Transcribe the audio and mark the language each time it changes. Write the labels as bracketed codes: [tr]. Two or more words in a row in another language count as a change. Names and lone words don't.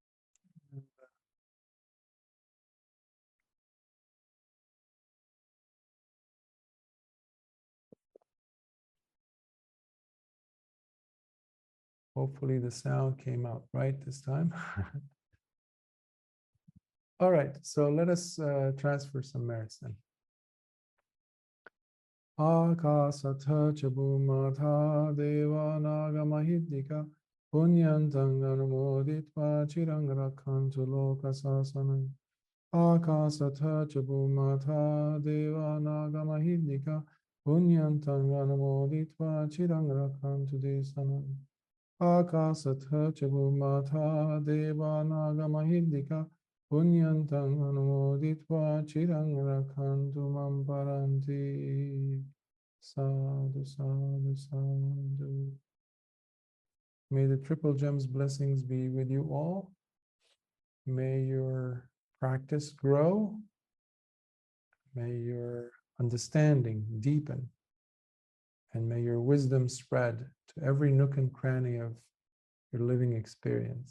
[en] Hopefully the sound came out right this time. All right, so let us transfer some merits then. [pi] Akasatha chabhumatha deva nagamahidika punyantang anumoditva chirang rakhantu lokasasanam. Akasatha chabhumatha deva nagamahidika punyantang anumoditva chirang rakhantu desanam. Akasatha chabhumatha deva nagamahidika punyantang anumoditva chirang rakhantu mam paranti. Sadhu, sadhu, sadhu. [en] May the Triple Gems blessings be with you all. May your practice grow. May your understanding deepen. And may your wisdom spread to every nook and cranny of your living experience.